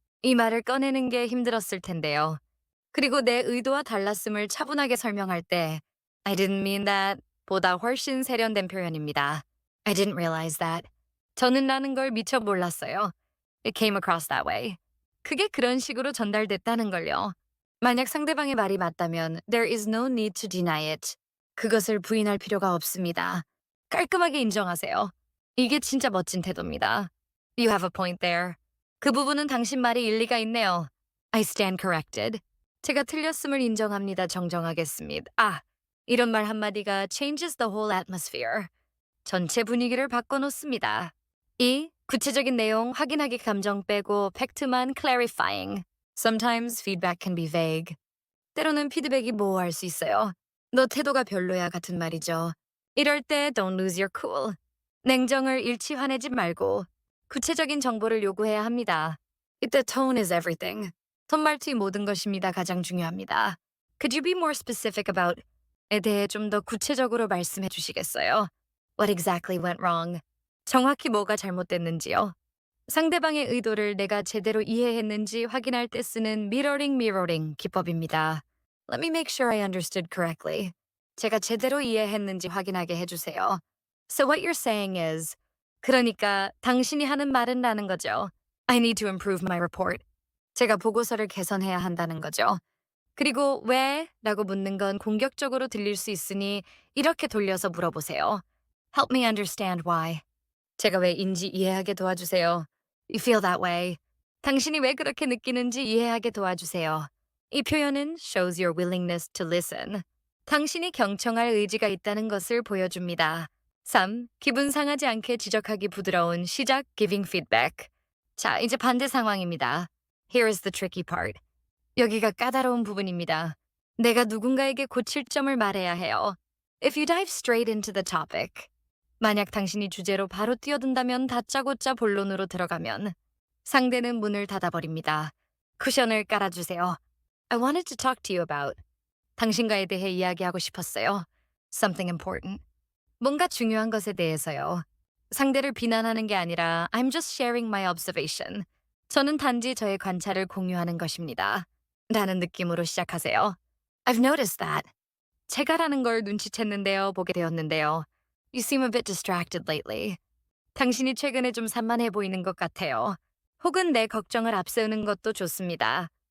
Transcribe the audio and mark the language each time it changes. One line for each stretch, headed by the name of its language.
Korean: 이 말을 꺼내는 게 힘들었을 텐데요. 그리고 내 의도와 달랐음을 차분하게 설명할 때
English: I didn't mean that
Korean: 보다 훨씬 세련된 표현입니다.
English: I didn't realize that.
Korean: 저는 라는 걸 미처 몰랐어요.
English: It came across that way.
Korean: 그게 그런 식으로 전달됐다는 걸요. 만약 상대방의 말이 맞다면
English: there is no need to deny it.
Korean: 그것을 부인할 필요가 없습니다. 깔끔하게 인정하세요. 이게 진짜 멋진 태도입니다.
English: You have a point there.
Korean: 그 부분은 당신 말이 일리가 있네요.
English: I stand corrected.
Korean: 제가 틀렸음을 인정합니다. 정정하겠습니다. 이런 말 한마디가
English: changes the whole atmosphere.
Korean: 전체 분위기를 바꿔놓습니다. 2. 구체적인 내용 확인하기 감정 빼고 팩트만 clarifying.
English: Sometimes feedback can be vague.
Korean: 때로는 피드백이 모호할 수 있어요. 너 태도가 별로야 같은 말이죠. 이럴 때
English: don't lose your cool.
Korean: 냉정을 잃지 화내지 말고 구체적인 정보를 요구해야 합니다. 이때
English: tone is everything.
Korean: 톤말투의 모든 것입니다. 가장 중요합니다.
English: Could you be more specific about
Korean: 에 대해 좀 더 구체적으로 말씀해 주시겠어요?
English: What exactly went wrong?
Korean: 정확히 뭐가 잘못됐는지요? 상대방의 의도를 내가 제대로 이해했는지 확인할 때 쓰는 mirroring 기법입니다.
English: Let me make sure I understood correctly.
Korean: 제가 제대로 이해했는지 확인하게 해주세요.
English: So what you're saying is,
Korean: 그러니까 당신이 하는 말은 라는 거죠.
English: I need to improve my report.
Korean: 제가 보고서를 개선해야 한다는 거죠. 그리고 왜? 라고 묻는 건 공격적으로 들릴 수 있으니 이렇게 돌려서 물어보세요.
English: Help me understand why.
Korean: 제가 왜인지 이해하게 도와주세요.
English: You feel that way.
Korean: 당신이 왜 그렇게 느끼는지 이해하게 도와주세요. 이 표현은
English: shows your willingness to listen.
Korean: 당신이 경청할 의지가 있다는 것을 보여줍니다. 3. 기분 상하지 않게 지적하기 부드러운 시작
English: giving feedback.
Korean: 자, 이제 반대 상황입니다.
English: Here is the tricky part.
Korean: 여기가 까다로운 부분입니다. 내가 누군가에게 고칠 점을 말해야 해요.
English: If you dive straight into the topic.
Korean: 만약 당신이 주제로 바로 뛰어든다면 다짜고짜 본론으로 들어가면 상대는 문을 닫아버립니다. 쿠션을 깔아주세요.
English: I wanted to talk to you about.
Korean: 당신과에 대해 이야기하고 싶었어요.
English: Something important.
Korean: 뭔가 중요한 것에 대해서요. 상대를 비난하는 게 아니라
English: I'm just sharing my observation.
Korean: 저는 단지 저의 관찰을 공유하는 것입니다. 라는 느낌으로 시작하세요.
English: I've noticed that.
Korean: 제가라는 걸 눈치챘는데요, 보게 되었는데요.
English: You seem a bit distracted lately.
Korean: 당신이 최근에 좀 산만해 보이는 것 같아요. 혹은 내 걱정을 앞세우는 것도 좋습니다.